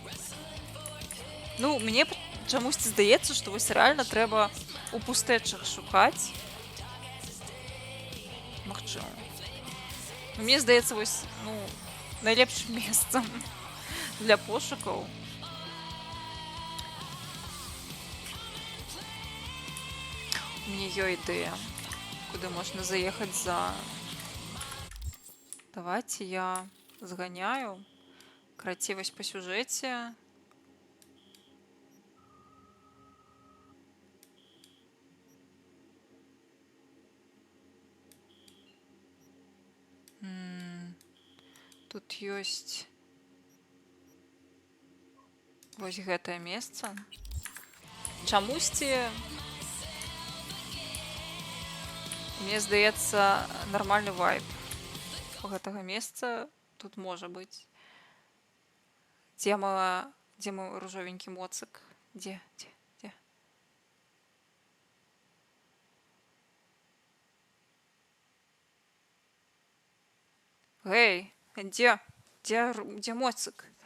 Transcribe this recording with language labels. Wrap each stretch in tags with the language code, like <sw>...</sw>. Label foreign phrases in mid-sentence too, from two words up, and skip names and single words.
<be>Ну, мне чамусьці здаецца, што вось рэальна трэба у пустэчах шукаць. Магчыма. Мне здаецца, вось, найлепшым месцам для пошукаў.</be> <ru>У меня есть идея, куда можно заехать за... Давайте я сгоняю. Кративость по сюжете. Тут есть... Вот это место.</ru> <be>Чамусьці... Мне здаецца, нармальны вайб у гэтага месца тут можа быць. Дзе мой ружовенькі моцык? Дзе? Гэй, дзе моцык?</be>